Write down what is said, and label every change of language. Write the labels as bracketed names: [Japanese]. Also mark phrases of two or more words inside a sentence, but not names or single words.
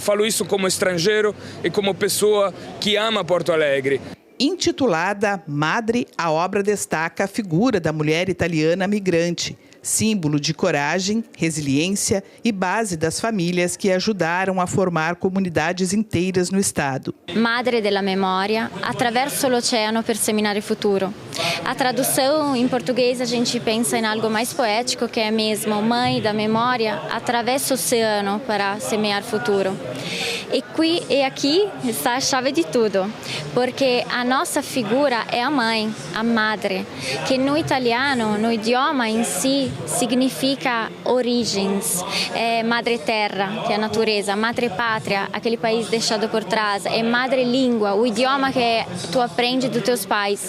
[Portuguese] Falo isso como estrangeiro e como pessoa que ama Porto Alegre. Intitulada Madre, a obra destaca a figura da mulher italiana migrante, símbolo de coragem, resiliência e base das famílias que ajudaram a formar comunidades inteiras no estado. [Italian] Madre della Memoria, attraverso l'oceano per seminare futuro. [Portuguese] A tradução em português a gente pensa em algo mais poético, que é mesmo mãe da memória, attraverso o oceano para semear futuro. E aqui está a chave de tudo, porque a nossa figura é a mãe, a madre, que no italiano, no idioma em si, significa origens, é [Italian] madre terra, [Portuguese] que é a natureza, madre pátria, aquele país deixado por trás, é madre língua, o idioma que tu aprende dos teus pais.